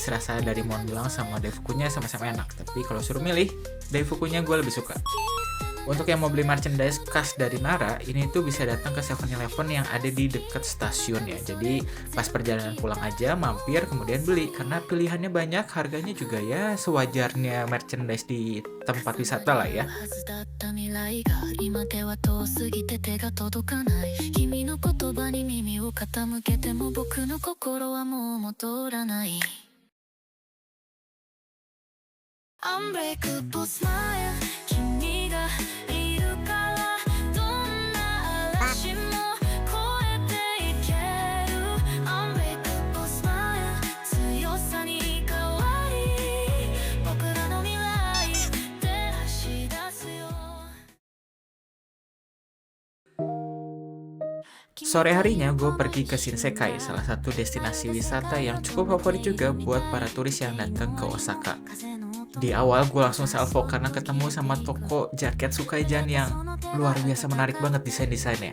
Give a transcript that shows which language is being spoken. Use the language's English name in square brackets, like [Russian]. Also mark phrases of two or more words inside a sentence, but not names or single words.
[Indonesian] Rasa dari Mont Blanc sama daifukunya sama-sama enak, tapi kalau suruh milih, daifukunya gue lebih suka. Untuk yang mau beli merchandise khas dari Nara, ini tuh bisa datang ke 7-Eleven yang ada di dekat stasiun ya. Jadi pas perjalanan pulang aja mampir kemudian beli, karena pilihannya banyak, harganya juga ya sewajarnya merchandise di tempat wisata lah ya. [Japanese] はずだった未来が今では遠すぎて手が届かない君の言葉に耳を傾けても僕の心はもう戻らない [English] Unbreakable smile [Japanese] 君がいるからどんな嵐も越えていける [English] Unbreakable smile [Japanese] 強さに変わり僕らの未来照らし出すよ [Indonesian] Sore harinya gue pergi ke Shinsekai, salah satu destinasi wisata yang cukup favorit juga buat para turis yang datang ke Osaka. Di awal gue langsung salvo karena ketemu sama toko jaket Sukaijan yang luar biasa menarik banget desain-desainnya.